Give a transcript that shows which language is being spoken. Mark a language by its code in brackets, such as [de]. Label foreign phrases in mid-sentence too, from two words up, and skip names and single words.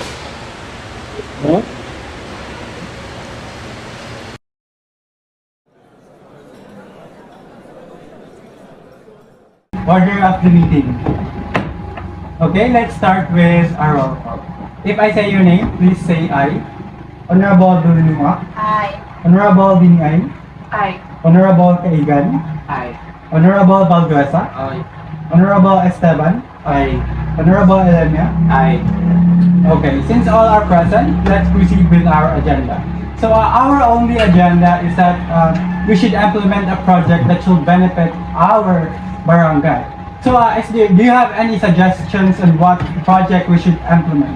[en] No? Order of the meeting. Okay, let's start with our roll call. If I say your name, please say aye. Honorable Dulunuma. Aye. Honorable Dingay. Aye. Honorable Kaigan. Aye. Honorable Balduesa. Aye. Honorable Esteban. Aye. Honorable Elena. Aye. Okay, since all are present, let's proceed with our agenda. So our only agenda is that we should implement a project that should benefit our barangay. So SD, do you have any suggestions on what project we should implement?